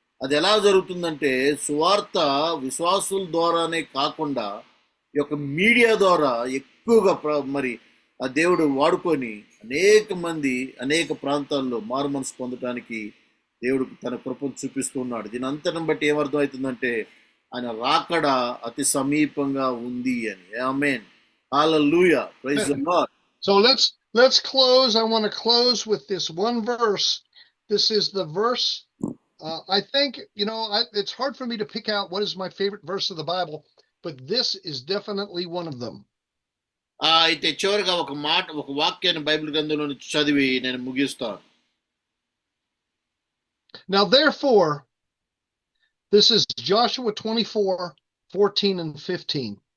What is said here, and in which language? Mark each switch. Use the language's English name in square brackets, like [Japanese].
[Telugu] అది ఎలా జరుగుతుందంటే, సువార్త విశ్వాసుల ద్వారానే కాకుండా ఈ యొక్క మీడియా ద్వారా ఎక్కువగా మరి ఆ దేవుడు వాడుకొని అనేక మంది అనేక ప్రాంతాల్లో మారు మనసు పొందడానికి దేవుడు తన కృపను చూపిస్తూ ఉన్నాడు. దీని అంతరం బట్టి ఏమర్థం అవుతుందంటే, ఆయన రాకడ అతి సమీపంగా ఉంది అని. [English] Amen. Hallelujah. Praise the Lord. So let's close. I want to close with this one verse. This is the verse. I think, it's hard for me to pick out what is my favorite verse of the Bible, but this is definitely one of them. [Telugu] అయితే చివరిగా ఒక వాక్యాన్ని Bible గ్రంథంలో నుంచి చదివి నేను ముగిస్తాను. [English] Now, therefore, this is Joshua 24:14 and 15.